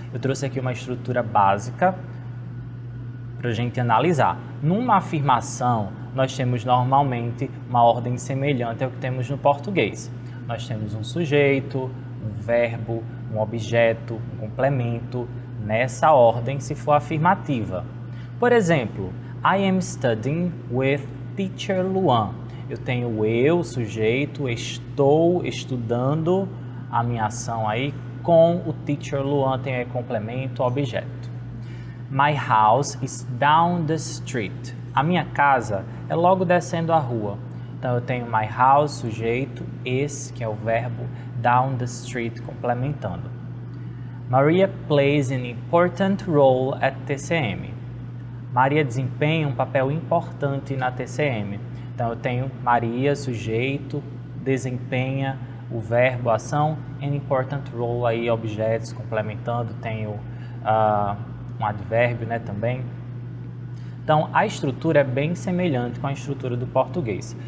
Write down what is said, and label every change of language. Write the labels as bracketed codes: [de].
[pt] Eu trouxe aqui uma estrutura básica para a gente analisar. Numa afirmação, nós temos normalmente uma ordem semelhante ao que temos no português. Nós temos um sujeito, um verbo, um objeto, um complemento, nessa ordem se for afirmativa. Por exemplo, [en] I am studying with teacher Luan. [pt] Eu tenho eu, sujeito, estou estudando a minha ação aí com o teacher Luan, tem aí complemento, objeto. [en] My house is down the street. [pt] A minha casa é logo descendo a rua. Então eu tenho [en] my house, [pt] sujeito, is, que é o verbo, [en] down the street, [pt] complementando. [en] Maria plays an important role at TCM. [pt] Maria desempenha um papel importante na TCM. Então, eu tenho Maria, sujeito, desempenha, o verbo, ação, [en] an important role, [pt] aí, objetos, complementando, tenho um advérbio, né, também. Então, a estrutura é bem semelhante com a estrutura do português.